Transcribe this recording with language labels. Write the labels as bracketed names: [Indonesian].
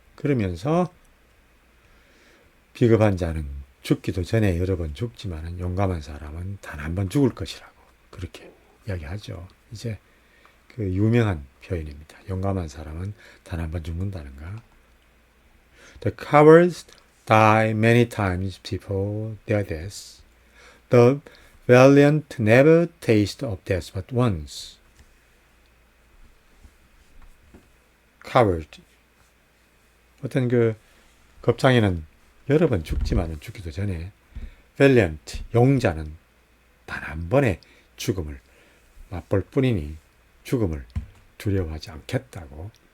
[Korean] 그러면서 비겁한 자는 죽기도 전에 여러 번 죽지만 용감한 사람은 단 한 번 죽을 것이라고 그렇게 이야기하죠. 이제 그 유명한 표현입니다. 용감한 사람은 단 한 번 죽는다는가. [English] The cowards die many times before their deaths. The valiant never taste of death but once. coward. [Korean] 어떤 겁장이는 여러 번 죽지만은 죽기도 전에 valiant, 용자는 단 한 번의 죽음을 맛볼 뿐이니 죽음을 두려워하지 않겠다고